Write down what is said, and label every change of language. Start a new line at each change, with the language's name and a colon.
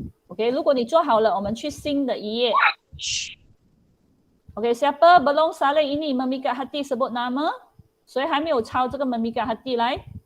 Chinese: Okey, 如果你做好了，我们去新的一页。
Malay: Okey, siapa belum salin ini memikat hati sebut nama?
Chinese: 谁还没有抄这个
Malay: memikat hati
Chinese: 来？